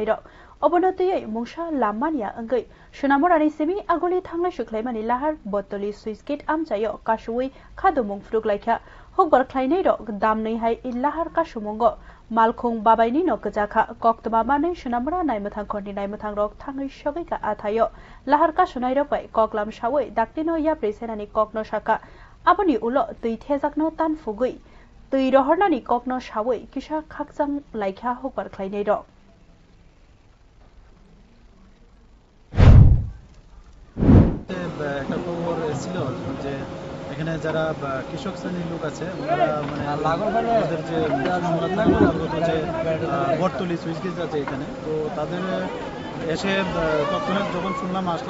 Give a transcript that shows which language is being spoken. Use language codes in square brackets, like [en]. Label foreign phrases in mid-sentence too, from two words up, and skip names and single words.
[trp] rok obonotiyai mungsa lamania angai sunamorani semi agoli thanglai shuklaimani lahar botoli [en] switch gate [trp] amchayo kashui khadumung fruk laika hokbar khlainai rok damnai hai illahar kasumungo malkhung babaini no kajaka koktba mane sunamora naimathang khoni naimathang rok thangai shogai ka athayo lahar kasunai rok bai koklam sawai daktino ya presenani kokno shaka aboni ulo tui thejakno tan fugui tui rohornani kokno sawai kisa khakjang laika hokbar khlainai rok [bn] একটা খবর ছিল যে এখানে যারা কৃষক শ্রেণীর লোক আছে মানে ওদের যে যে বটতলি [en] switch gate [bn] আছে এখানে তো তাদের এসে তৎক্ষণাৎ যখন শুনলাম আসলাম